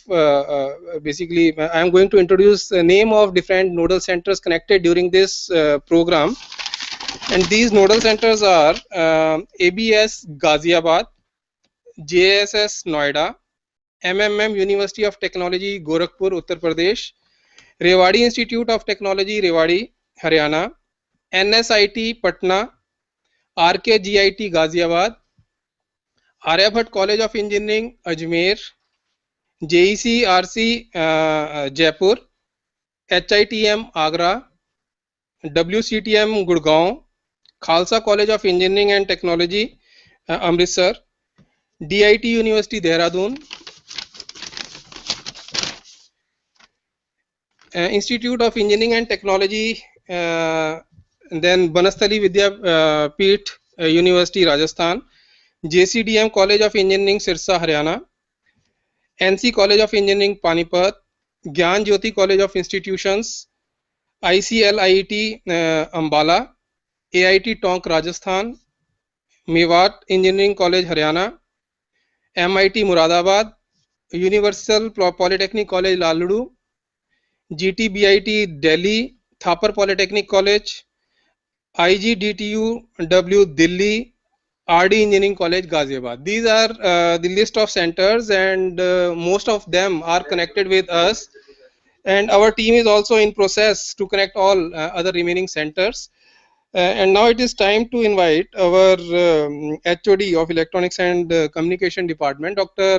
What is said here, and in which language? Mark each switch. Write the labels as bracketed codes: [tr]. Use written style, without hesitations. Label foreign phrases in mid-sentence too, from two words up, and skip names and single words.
[en] Basically, I am going to introduce the name of different nodal centers connected during this program, and these nodal centers are ABS Ghaziabad, JSS Noida, MMM University of Technology Gorakhpur, Uttar Pradesh, Rewari Institute of Technology Rewari, Haryana, NSIT Patna, RKGIT Ghaziabad, Aryabhat College of Engineering Ajmer, JECRC Jaipur, HITM Agra, WCTM Gurgaon, Khalsa College of Engineering and Technology Amritsar, DIT University Dehradun, Institute of Engineering and Technology, and then Banastali Vidya Peeth, University, Rajasthan, JCDM College of Engineering, Sirsa, Haryana, NC College of Engineering, Panipat, Gyan Jyoti College of Institutions, ICL IIT, Ambala, AIT Tonk, Rajasthan, Mewat Engineering College, Haryana, MIT Muradabad, Universal Polytechnic College, Laluru, GTBIT Delhi, Thapar Polytechnic College, IGDTU Delhi, RD Engineering College, Ghaziabad. These are the list of centers, and most of them are connected with us. And our team is also in process to connect all other remaining centers. And now it is time to invite our HOD of Electronics and Communication Department, Dr.